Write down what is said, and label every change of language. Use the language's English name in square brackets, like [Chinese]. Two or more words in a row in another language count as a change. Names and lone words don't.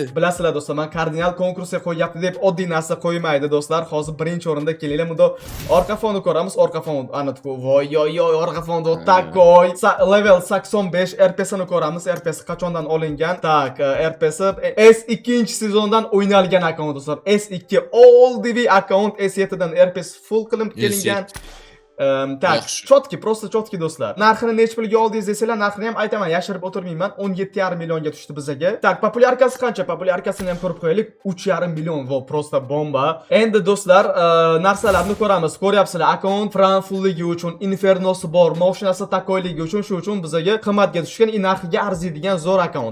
[Uzbek] Bilasizlar do'stlar, men Kardinal konkursga qo'yapti deb oddiy narsa qo'ymaydi do'stlar. Hozir birinchi o'rinda kelinglar. Bunda orqa fonni ko'ramiz. Orqa fon anatku. Voy, orqa fonda takoy. Level 85 RPS ni ko'ramiz. RPS qachondan olingan? Tak, RPS S2 sezondan o'ynalgan akkaunt do'stlar. S2 [English] all the way [Uzbek] akkaunt, S7 dan RPS full qilib kelingan. [Russian] Так, чётко, просто чётко [Uzbek] do'stlar. Narxini nech pulga oldingiz desanglar, narxini ham aytaman, yashirib o'tirmayman. 17,5 millionga tushdi bizaga. Tak, populyarkasi qancha? Populyarkasini ham ko'rib qo'yaylik. 3,5 million. [Russian] Во, просто бомба. [Uzbek] Endi do'stlar, narsalarni ko'ramiz. Ko'ryapsizlar, akkaunt Franfulligi uchun, Infernosi bor, mashinasi takoyligi uchun, shu uchun bizaga qimmatga tushgan, narxiga arziydigan zo'r akkaunt.